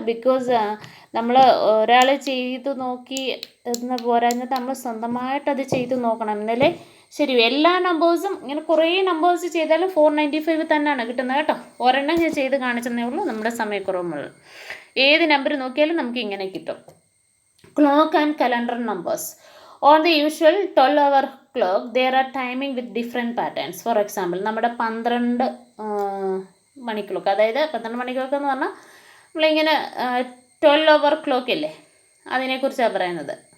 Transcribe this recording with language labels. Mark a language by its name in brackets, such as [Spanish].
[Malayalam] Because നമ്മൾ ഒരാൾ ചെയ്ത് നോക്കി എന്ന് പോരാഞ്ഞിട്ട് നമ്മൾ സ്വന്തമായിട്ടത് ചെയ്ത് നോക്കണം. എന്നാലേ ശരി. എല്ലാ നമ്പേഴ്സും ഇങ്ങനെ കുറേ നമ്പേഴ്സ് ചെയ്താലും 495 തന്നെയാണ് കിട്ടുന്നത് കേട്ടോ. ഒരെണ്ണം ഞാൻ ചെയ്ത് കാണിച്ചതേ ഉള്ളൂ. നമ്മുടെ സമയക്കുറവുള്ള ഏത് നമ്പർ നോക്കിയാലും നമുക്ക് ഇങ്ങനെ കിട്ടും. [English] Clock and calendar numbers. On the usual 12-hour clock, there are timing with different patterns. For example, [Malayalam] നമ്മുടെ 12 മണി ക്ലോക്ക്, അതായത് 12 മണി ക്ലോക്ക് എന്ന് പറഞ്ഞാൽ നമ്മളിങ്ങനെ 12-hour ക്ലോക്ക് ഇല്ലേ, അതിനെക്കുറിച്ചാണ് പറയുന്നത്.